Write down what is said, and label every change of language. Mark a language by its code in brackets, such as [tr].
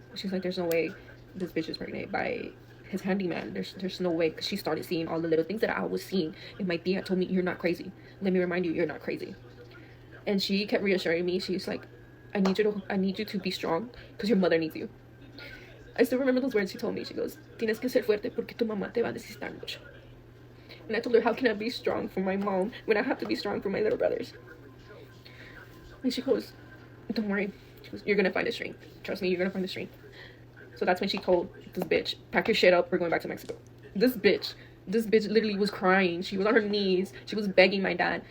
[en] She's like, there's no way this bitch is pregnant by his handyman. There's no way, because she started seeing all the little things that I was seeing. And my tia told me, you're not crazy. Let me remind you, you're not crazy. And she kept reassuring me. She's like, I need you to be strong, because your mother needs you. I still remember those words she told me. She goes, [es] tienes que ser fuerte porque tu mamá te va a necesitar mucho. [en] And I told her, how can I be strong for my mom when I have to be strong for my little brothers? And she goes, don't worry. She goes, you're going to find the strength. Trust me, you're going to find the strength. So that's when she told this bitch, pack your shit up, we're going back to Mexico. This bitch literally was crying. She was on her knees. She was begging my dad.